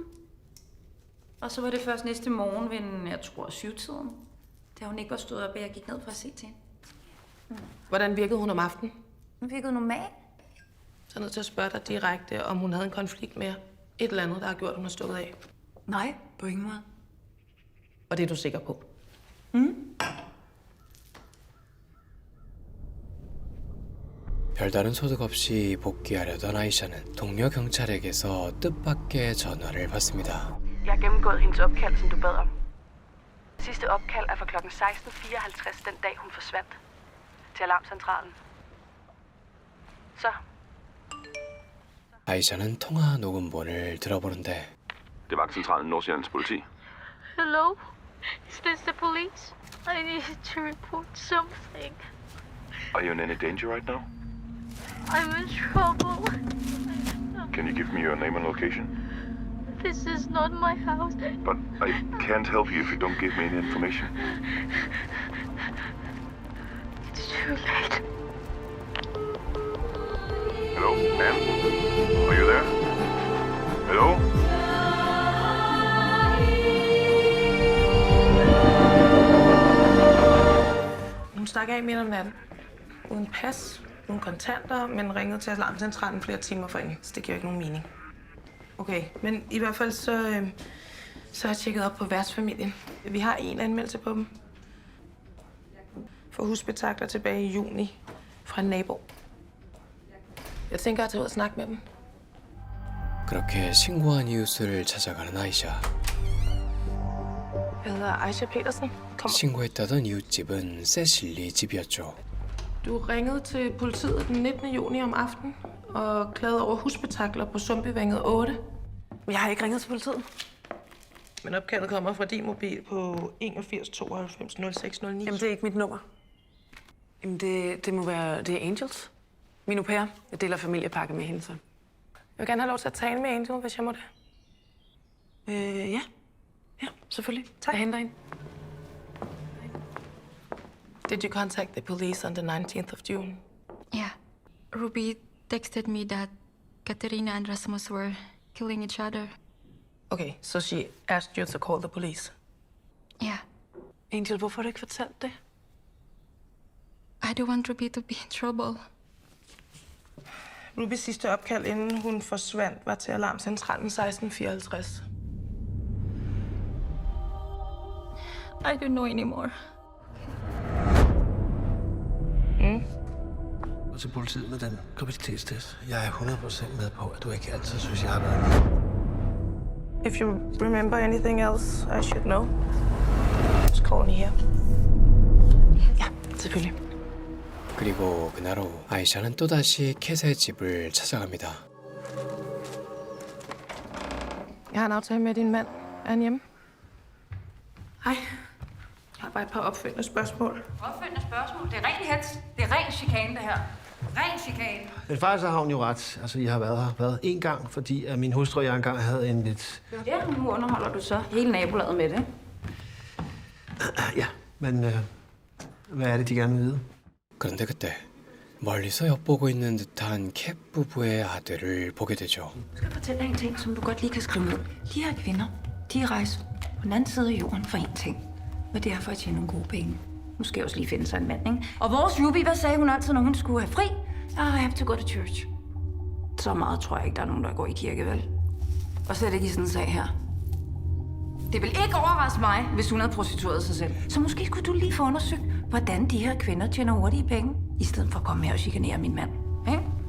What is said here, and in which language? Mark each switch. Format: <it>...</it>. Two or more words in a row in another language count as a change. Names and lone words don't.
<da>Og så var det først næste morgen ved, jeg tror, 7-tiden. Da hun ikke var stået op, og jeg gik ned for at se til hende. Hvordan virkede hun om aftenen? Hun virkede normal. Så er jeg nødt til at spørge dig direkte, om hun havde en konflikt med et eller andet, der har gjort, at hun har stukket af. Nej, på ingen måde. Og det er du sikker på?</da> <ko>별다른 소득 없이 복귀하려던 아이샤는 동료 경찰에게서 뜻밖의 전화를 받습니다.</ko> <da>Jeg har gennemgået hendes opkald, som du bad om. Sidste opkald er fra kl. 16.54 den dag, hun forsvandt. Til alarmcentralen. Så.</da> <ko>아이샤는 통화 녹음본을 들어보는데</ko> <da>Det er vagtcentralen Nordsjællands politi.</da> <en>Hello? Is this the police? I need to report something. Are you in any danger right now? I'm in trouble. Can you give me your name and location? This is not my house. But I can't help you if you don't give me any information. It's too late. Hello, ma'am? Are you there? Hello?</en> <da>Hun stak af midt om natten. Uden pas, uden kontanter, men ringede til alarmcentralen flere timer forinden. Så det giver ikke nogen mening. Okay, men i hvert fald så har jeg tjekket op på værtsfamilien. Vi har en anmeldelse på dem. For husbetakler tilbage i juni fra en nabo. Jeg tænker at tage ud og snakke med dem.</da> <ko>그렇게 신고한 이웃을 찾아가는 아이샤.</ko> <da>Jeg hedder Aisha Petersen. Kom.</da> <ko>신고했다던 이웃집은 세실리 집이었죠.</ko> <da>Du ringede til politiet den 19. juni om aftenen og klagede over husbetakler på Sundbyvænget 8. Jeg har ikke ringet til politiet. Men opkaldet kommer fra din mobil på 81 92 06 09. Jamen, det er ikke mit nummer. Jamen, det må være... Det er Angels. Min au pair. Jeg deler familiepakke med hende, så... Jeg vil gerne have lov til at tale med Angel, hvis jeg må det. Ja. Ja, selvfølgelig. Tak. Jeg henter hende.</da> <en>Did you contact the police on the 19th of June? Yeah. Ruby texted me that Katerina and Rasmus were killing each other. Okay, so she asked you to call the police. Yeah.</en> <da>Angel, hvorfor har du ikke fortalt det?</da> <en>I don't want Ruby to be in trouble.</en> <da>Rubys sidste opkald, inden hun forsvandt, var til alarmcentralen 1654.</da> <en>I don't know anymore.</en> <da>Og til politiet med den graviditetstest. Jeg er 100% med på, at du ikke altid synes, jeg har været med.</da> <en>If you remember anything else I should know, just call me here.</en> <da>Ja, selvfølgelig.</da> <ko>그리고 그날 오후 아이샤는 또다시 캣의 집을 찾아갑니다.</ko> <da>Jeg har en aftale med din mand. Er han hjemme? Hej. Jeg har bare et par opfølgende spørgsmål. Opfølgende spørgsmål. Det er ren hets. Det er ren chikane, det her. Ren chikane. Men faktisk har hun jo ret. Altså, jeg har været én gang, fordi at min hustru og jeg engang havde en lidt... Ja, nu underholder du så hele nabolaget med det. Ja, men hvad er det, de gerne vil vide?</da> <ko>그런데 그때 멀리서 엿보고 있는 듯한 캣 부부의 아들을 보게 되죠.</ko> <da>Jeg skal fortælle dig en ting, som du godt lige kan skrive ned. De her kvinder, de rejser på den anden side af jorden for én ting. Og det er for at tjene nogle gode penge. Nu skal jeg også lige finde sig en mand, ikke? Og vores Ruby, hvad sagde hun altid, når hun skulle have fri?</da> <en>I have to go to church.</en> <da>Så meget tror jeg ikke, der er nogen, der går i kirke, vel? Og slet ikke i sådan en sag her. Det vil ikke overraske mig, hvis hun havde prostitueret sig selv. Så måske skulle du lige få undersøgt, hvordan de her kvinder tjener hurtige penge, i stedet for at komme her og chikanere min mand. Ikke?</da>